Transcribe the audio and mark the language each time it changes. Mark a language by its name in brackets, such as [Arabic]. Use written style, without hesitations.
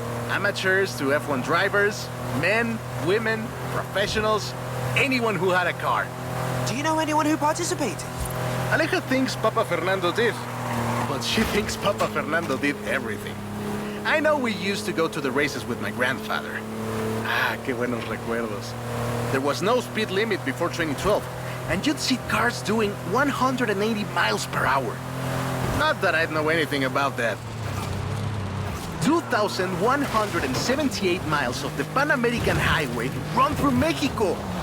[English] Amateurs to F1 drivers, men, women, professionals, anyone who had a car. Do you know anyone who participated? Aleja thinks Papa Fernando did, but she thinks Papa Fernando did everything. I know we used to go to the races with my grandfather. [Spanish] Ah, qué buenos recuerdos. [English] There was no speed limit before 2012, and you'd see cars doing 180 miles per hour. Not that I'd know anything about that. 2,178 miles of the Pan American Highway run through Mexico.